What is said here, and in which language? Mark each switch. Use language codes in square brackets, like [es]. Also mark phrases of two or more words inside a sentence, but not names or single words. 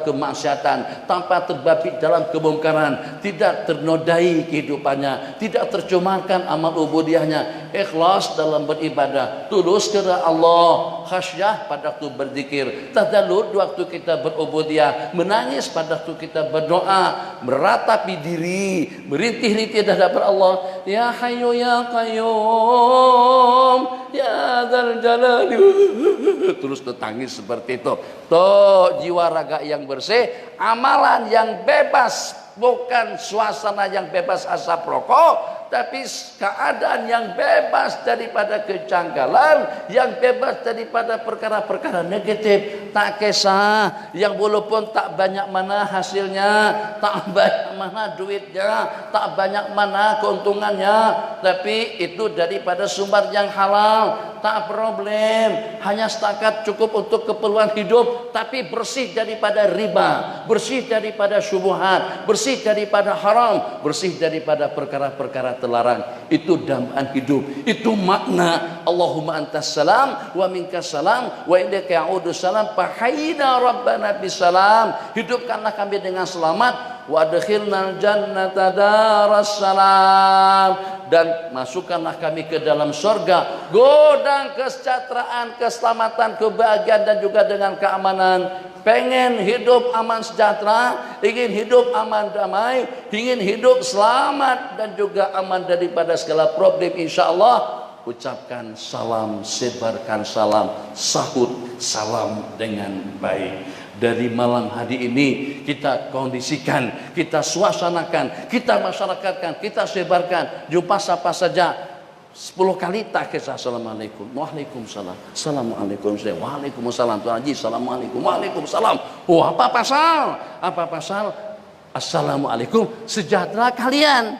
[ms] kemaksiatan, tanpa terbabit dalam kemungkaran, tidak ternodai kehidupannya, tidak tercemarkan amal ubudiyahnya, ikhlas dalam beribadah, tulus kepada Allah, khasyah pada waktu berzikir, tadallud waktu kita berubudiyah, menangis pada waktu kita berdoa, meratapi diri, merintih-rintih di hadapan Allah, [ar] يا حي يا قيوم يا ذا الجلال, [ms] terus tertangis seperti itu. Tuh jiwa raga yang bersih, amalan yang bebas, bukan suasana yang bebas asap rokok, tapi keadaan yang bebas daripada kejanggalan, yang bebas daripada perkara-perkara negatif. Tak kisah yang walaupun tak banyak mana hasilnya, tak banyak mana duitnya, tak banyak mana keuntungannya, tapi itu daripada sumber yang halal, tak problem. Hanya setakat cukup untuk keperluan hidup, tapi bersih daripada riba, bersih daripada syubhat, bersih daripada haram, bersih daripada perkara-perkara terlarang. Itu dambaan hidup, itu makna [ar] اللهم أنت السلام ومنك السلام وإليك يعود السلام فحينا ربنا بالسلام, [ms] hidupkanlah kami dengan selamat, [ar] وأدخلنا الجنة دار السلام, [ms] dan masukkanlah kami ke dalam surga, godang kesejahteraan, keselamatan, kebahagiaan dan juga dengan keamanan. Pengen hidup aman sejahtera, ingin hidup aman damai, ingin hidup selamat dan juga aman daripada segala problem, insyaallah ucapkan salam, sebarkan salam, sahut salam dengan baik. Dari malam hari ini kita kondisikan, kita suasanakan, kita masyarakatkan, kita sebarkan. Jumpa siapa saja 10 kali tak kisah assalamualaikum, waalaikumsalam, assalamualaikum, waalaikumsalam, Tuan Haji, assalamualaikum, waalaikumsalam. Oh, apa pasal? Apa pasal? Assalamualaikum, sejahtera kalian.